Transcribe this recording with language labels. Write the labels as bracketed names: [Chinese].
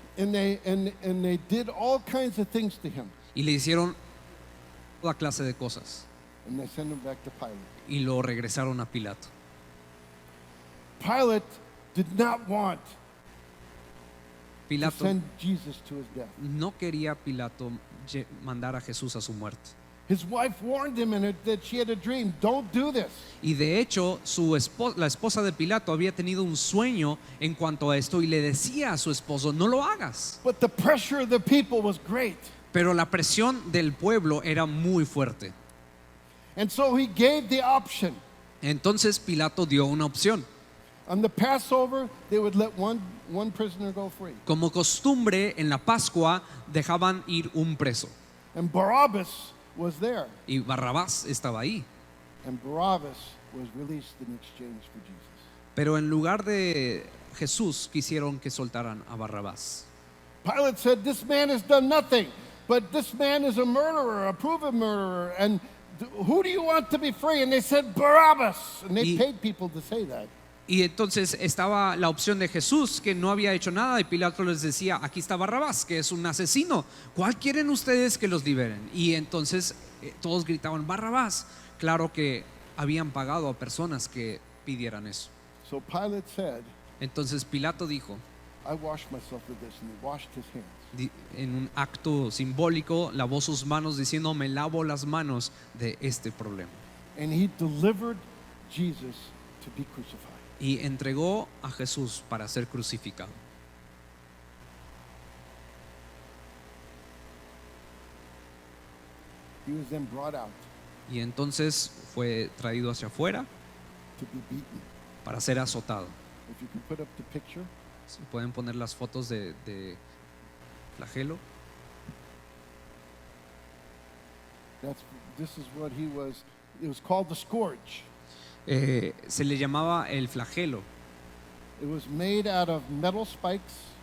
[English] And they did all kinds of things to him. [Spanish] y le hicieron toda clase de cosas [English] And they sent him back to Pilate. [Spanish] y lo regresaron a Pilato. [English] Pilate did not want to [Spanish] Pilato [English] send Jesus to his death. [Spanish] no quería Pilato mandar a Jesús a su muerte. [English] His wife warned him that she had a dream. Don't do this. [Spanish] Y de hecho, la esposa de Pilato había tenido un sueño en cuanto a esto y le decía a su esposo, no lo hagas. [English] But the pressure of the people was great. [Spanish] Pero la presión del pueblo era muy fuerte. [English] And so he gave the option. [Spanish] Entonces Pilato dio una opción. [English] On the Passover, they would let one prisoner go free. [Spanish] Como costumbre, en la Pascua dejaban ir un preso. [English] And Barabbas was there. [Spanish] Y Barrabás estaba ahí. [English] And Barabbas was released in exchange for Jesus. [Spanish] Pero en lugar de Jesús, quisieron que soltaran a Barrabás. [English] Pilate said, this man has done nothing, but this man is a murderer, a proven murderer. And who do you want to be free? And they said, Barabbas. And they paid people to say that. [Spanish] Y entonces estaba la opción de Jesús, que no había hecho nada, y Pilato les decía, aquí está Barrabás, que es un asesino. ¿Cuál quieren ustedes que los liberen? Y entonces todos gritaban, Barrabás. Claro que habían pagado a personas que pidieran eso. [English] So Pilate said, [Spanish] Entonces Pilato dijo, [English] I washed myself with this, and he washed his hands. [Spanish] en un acto simbólico, lavó sus manos diciendo, me lavo las manos de este problema. [English] And he delivered Jesus to be crucified. [Spanish] y entregó a Jesús para ser crucificado. [English] He was then brought out [Spanish] Y entonces fue traído hacia afuera [English] to be beaten. [Spanish] para ser azotado. [English] If you can put up the picture, [Spanish] Si pueden poner las fotos de flagelo. [English] this is what he was. It was called the scourge. [Spanish] Se le llamaba el flagelo. [English] It was made out of metal spikes,